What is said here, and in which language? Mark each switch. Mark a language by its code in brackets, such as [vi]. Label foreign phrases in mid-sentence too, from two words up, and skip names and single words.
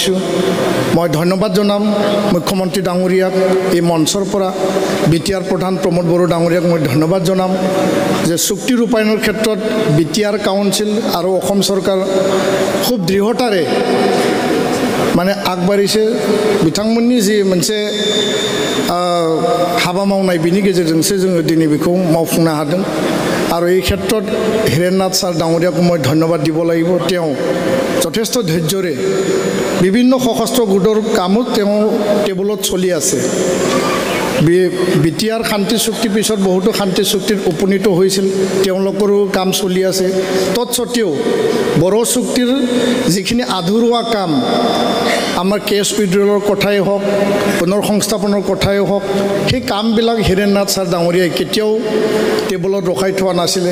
[as] পাৰিছোঁ মই ধন্যবাদ জনাম মুখ্যমন্ত্ৰী ডাঙৰীয়াক এই মঞ্চৰ পৰা বিটিআৰ প্ৰধান প্ৰমোদ বড়ো ডাঙৰীয়াক মই ধন্যবাদ জনাম যে চুক্তি ৰূপায়ণৰ ক্ষেত্ৰত বিটিআৰ কাউন্সিল আৰু অসম চৰকাৰ খুব দৃঢ়তাৰে মানে আগবাঢ়িছে [brx] बिथांमोननि जि मोनसे हाबा मावनाय बिनि गेजेरजोंसो जोङो दिनै बेखौ मावफुंनो हादों आरो [as] এই ক্ষেত্ৰত হিৰেণনাথ ছাৰ ডাঙৰীয়াকো মই ধন্যবাদ দিব লাগিব তেওঁ যথেষ্ট ধৈৰ্যৰে বিভিন্ন সশস্ত্ৰ গোটৰ কামত তেওঁ টেবুলত চলি আছে বিটিআৰ শান্তি চুক্তি পিছত বহুতো শান্তি চুক্তিত উপনীত হৈছিল তেওঁলোকৰো কাম চলি আছে তৎসত্ত্বেও বড়ো চুক্তিৰ যিখিনি আধৰুৱা কাম আমাৰ কেছ উইড্ৰলৰ কথাই হওক পুনৰ সংস্থাপনৰ কথাই হওক সেই কামবিলাক হিৰেণনাথ ছাৰ ডাঙৰীয়াই কেতিয়াও টেবুলত ৰখাই থোৱা নাছিলে